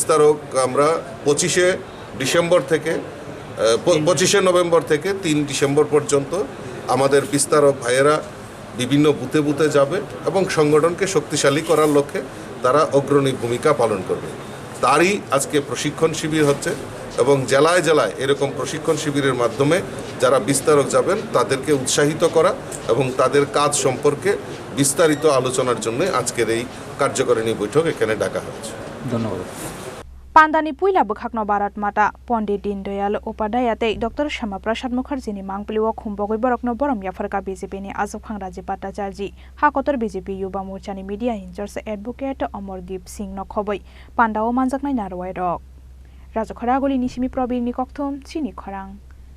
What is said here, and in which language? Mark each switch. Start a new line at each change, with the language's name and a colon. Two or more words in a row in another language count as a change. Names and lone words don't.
Bangla: 25 নভেম্বর থেকে 3 ডিসেম্বর পর্যন্ত আমাদের বিস্তারক ভাইয়েরা বিভিন্ন বুথে বুথে যাবে এবং সংগঠনকে শক্তিশালী করার লক্ষ্যে তারা অগ্রণী ভূমিকা পালন করবে তারই আজকে প্রশিক্ষণ শিবির হচ্ছে এবং জেলায় জেলায় এরকম প্রশিক্ষণ শিবিরের মাধ্যমে যারা বিস্তারক যাবেন তাদেরকে উৎসাহিত করা এবং তাদের কাজ সম্পর্কে বিস্তারিত আলোচনার জন্য আজকের এই কার্যকারিণী বৈঠক এখানে ডাকা হয়েছে
Kok Borok: ধন্যবাদ Pandani Puila Bukhakno Barat Mata, Pondit Dindayal Upadhyaya Tei Dr. Shama Prasad Mukherjee ni Mangpiliwa Khumbogoi Borokno Borom Yafarka BJP ni Achuk Phangraji Bhattacharji Hakotor BJP Yuva Morcha ni
English: Media Incharge
Kok Borok: Advocate Amardeep Singh no Khoboi Pandao Manjaknai Narwai Rok Rajakhar Agulini Simi Probir ni Kokthum Chini Khorang